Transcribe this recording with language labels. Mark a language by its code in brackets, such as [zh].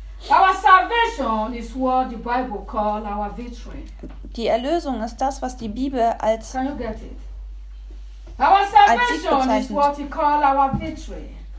[en] Our salvation is what the Bible calls our victory. [de] Die Erlösung ist das, was die Bibel als [en] Can you get it? Our salvation is what he calls our victory.